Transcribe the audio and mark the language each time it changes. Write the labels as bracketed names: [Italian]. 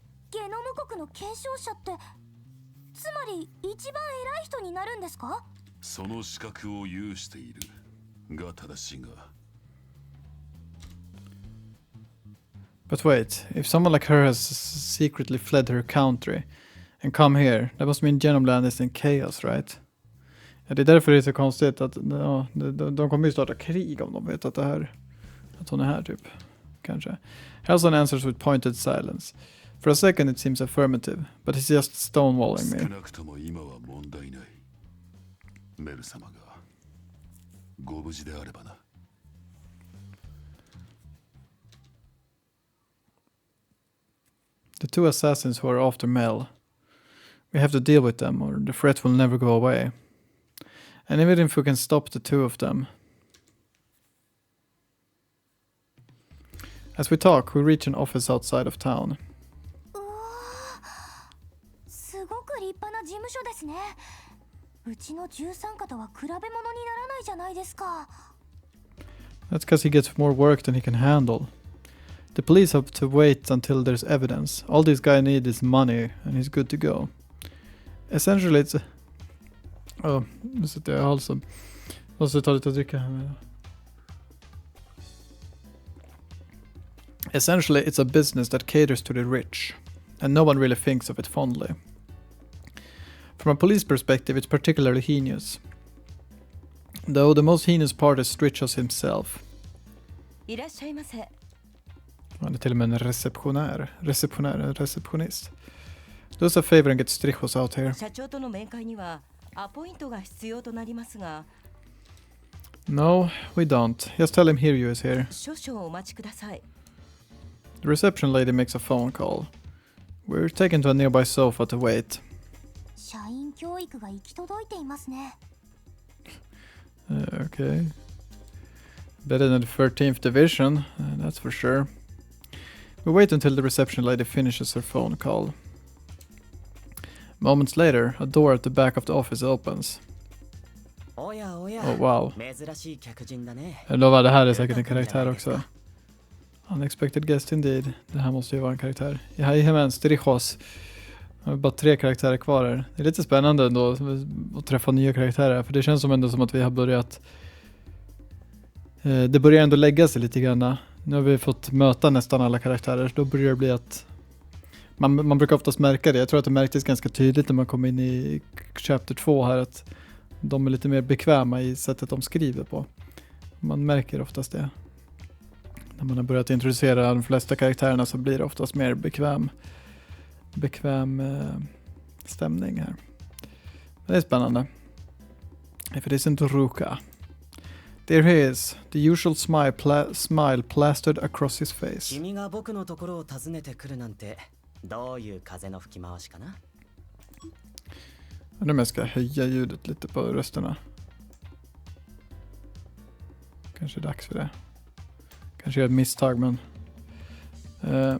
[Japanese] ゲノム国の継承者ってつまり一番偉い人になるんですか？その資格を有しているが正しいが。 [English] But wait, if someone like her has secretly fled her country and come here, that must mean Genome Land is in chaos, right? [Swedish] Ja, det är därför det är så konstigt att ja, de kommer ju starta krig om de vet att det här, att hon är här typ, kanske. [English] Helson answers with pointed silence. For a second it seems affirmative, but he's just stonewalling [Japanese] 少 [English] me. [Japanese] なくとも今は問題ない。メル様がご無事であればな。 [English] The two assassins who are after Mel. We have to deal with them or the threat will never go away. And even if we can stop the two of them. As we talk, we reach an office outside of town. [Japanese] うわー、すごく立派な事務所ですね。うちの13課とは比べ物にならないじゃないですか。 [English] That's because he gets more work than he can handle. The police have to wait until there's evidence. All this guy needs is money and he's good to go. Essentially it's... [Swedish] Oh, nu sitter jag i halsen. Måste ta lite att dricka här med. [English] Essentially it's a business that caters to the rich. And no one really thinks of it fondly. From a police perspective it's particularly heinous. Though the most heinous part is Strichos himself. [Japanese] いらっしゃいませ。 [Swedish] Han är till och med en receptionist. [English] Do us a favor and get Strichos out here. [Japanese] 社長との面会にはアポイントが必要となりますが、 [English] No, we don't. Just tell him Hiryu is here. [Japanese] 少々お待ちください。 [English] The reception lady makes a phone call. We're taken to a nearby sofa to wait. [Japanese] 社員教育が行き届いていますね。 [English] Okay. Better than the 13th division, that's for sure. We wait until the reception lady finishes her phone call. Moments later, a door at the back of the office opens. [Japanese] おやおや、 [English] Oh wow. [Japanese] 珍しい客人だね。 [Swedish] Jag lovar, det här är säkert en karaktär också. [English] Unexpected guest indeed. [Swedish] Det här måste ju vara en karaktär. Jajamän, Strichos. Jag har bara 3 karaktärer kvar här. Det är lite spännande ändå att träffa nya karaktärer. För det känns som ändå som att vi har börjat... Det börjar ändå lägga sig lite grann. Nu har vi fått möta nästan alla karaktärer. Då börjar det bli att... Man brukar oftast märka det. Jag tror att det märktes ganska tydligt när man kom in i chapter 2 här. Att de är lite mer bekväma i sättet de skriver på. Man märker oftast det. När man har börjat introducera de flesta karaktärerna så blir det oftast mer bekväm bekväm stämning här. Det är spännande. [English] If it isn't Ruka. There he is, the usual smile plastered across his face. [Japanese] 君が僕のところを訪ねてくるなんてどういう風の吹き回しかな？ [Swedish] Undrar om jag ska höja ljudet lite på rösterna. Kanske är dags för det. Kanske gör ett misstag, men...